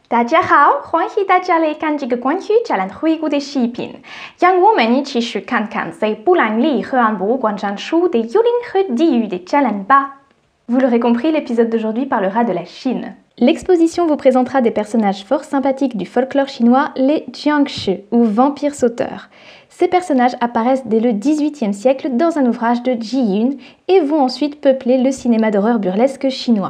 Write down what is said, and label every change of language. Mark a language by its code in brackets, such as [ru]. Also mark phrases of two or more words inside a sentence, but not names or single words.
[zh] 大家好，欢迎大家来看这个关于展览回顾的视频。让我们一起去看看在布兰利和安博广场处的幽灵和地狱的展览吧。 [fr] Vous l'aurez compris, l'épisode d'aujourd'hui parlera de la Chine. L'exposition vous présentera des personnages fort sympathiques du folklore chinois, les Jiangshi, ou vampires sauteurs. Ces personnages apparaissent dès le XVIIIe siècle dans un ouvrage de Ji Yun et vont ensuite peupler le cinéma d'horreur burlesque chinois.